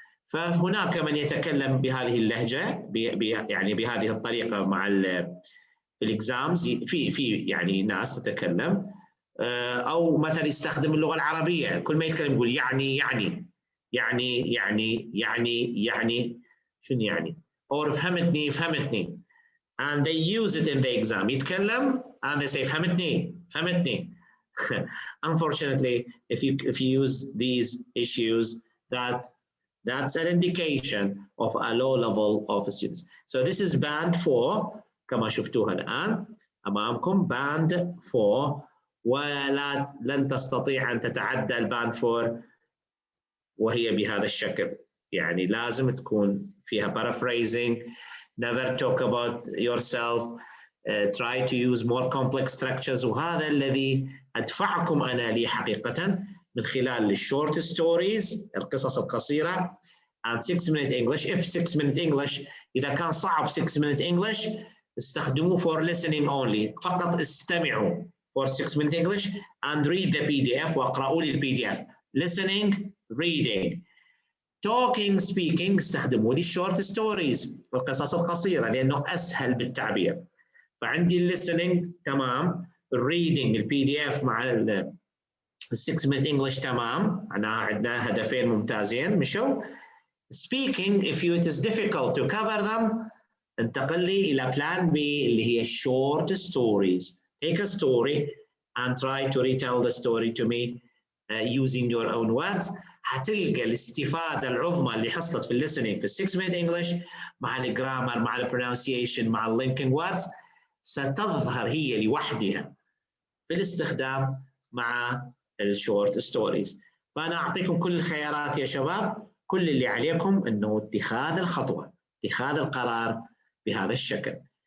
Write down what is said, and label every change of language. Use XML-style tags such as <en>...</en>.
<ar>فهناك من يتكلم بهذه اللهجة يعني بهذه الطريقة مع الإكزامز. في يعني ناس تتكلم أو مثلا يستخدم اللغة العربية، كل ما يتكلم يقول يعني شنو يعني؟ أو فهمتني.</ar> <en>And they use it in the exam. يتكلم and they say فهمتني. Unfortunately, if you use these issues, that's an indication of a low level of students. So this is band 4</en> <ar>كما شفتوها الآن أمامكم. band 4 لن تستطيع أن تتعدى الباند 4 وهي بهذا الشكل. يعني لازم تكون فيها paraphrasing.</ar> <en>Never talk about yourself. Try to use more complex structures.</en> <ar>وهذا الذي أدفعكم أنا لي حقيقة من خلال short stories القصص القصيرة and 6-minute English.</ar> <en>If 6-minute English</en> <ar>إذا كان صعب</ar> <en>6-minute English استخدموه for listening only.</en> <ar>فقط استمعوا</ar> <en>for 6-minute English and read the PDF</en> <ar>واقرأوا لي الPDF.</ar> <en>Listening, reading. Talking, speaking</en> <ar>استخدموا لي short stories القصص القصيرة لأنه أسهل بالتعبير. فعندي listening تمام. reading الPDF مع 6-minute English تمام. عندنا هدفين ممتازين مشوا.</ar> <en>Speaking, if it is difficult to cover them</en> <ar>انتقل لي إلى plan B اللي هي</ar> <en>short stories. Take a story and try to retell the story to me using your own words.</en> <ar>حتلقى الاستفادة العظمى اللي حصلت في listening في 6-minute English مع الجرامر مع البرونسيشن مع اللينكينج ووردز ستظهر هي لوحدها في الاستخدام مع الشورت ستوريز. فأنا أعطيكم كل الخيارات يا شباب. كل اللي عليكم إنه اتخاذ الخطوة، اتخاذ القرار بهذا الشكل.</ar>